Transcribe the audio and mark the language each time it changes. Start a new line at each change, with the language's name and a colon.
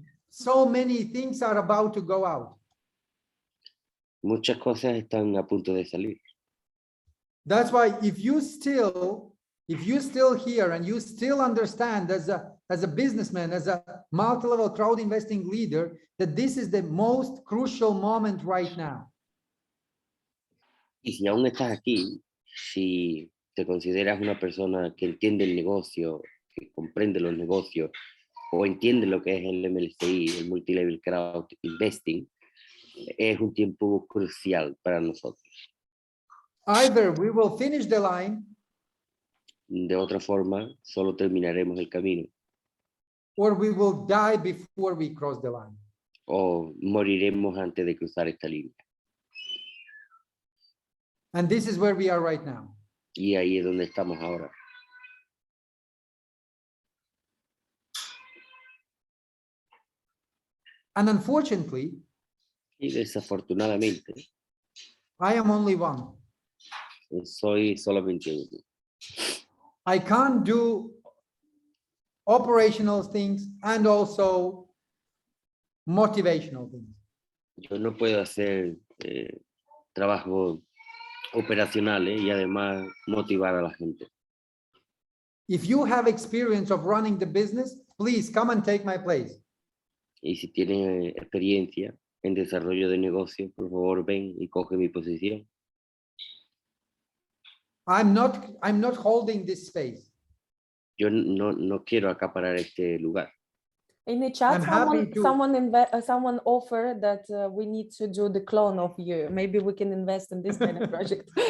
English: So many things are about to go out.
Spanish: Muchas cosas están a punto de salir.
English: That's why if you still here and you still understand as a businessman, as a multi-level crowd investing leader, that this is the most crucial moment right now.
Spanish: Y si aún estás aquí, si te consideras una persona que entiende el negocio, que comprende los negocios, o entiende lo que es el MLCI, el Multilevel Crowd Investing, es un tiempo crucial para nosotros.
English: Either we will finish the line,
Spanish: De otra forma, solo terminaremos el camino
English: or we will die before we cross the line.
Spanish: o moriremos antes de cruzar esta línea.
English: And this is where we are right now.
Spanish: Y ahí es donde estamos ahora.
English: And unfortunately,
Spanish: Y desafortunadamente,
English: I am only one.
Spanish: soy solamente uno.
English: I can't do operational things and also motivational things.
Spanish: Yo no puedo hacer trabajo operacionales y además motivar a la gente.
English: If you have experience of running the business, please come and take my place.
Spanish: Y si tienen experiencia en desarrollo de negocio, por favor ven y coge mi posición.
English: I'm not holding this space.
Spanish: Yo no quiero acaparar este lugar.
English: In the chat, I'm happy to- someone offered that we need to do the clone of you. Maybe we can invest in this kind of project.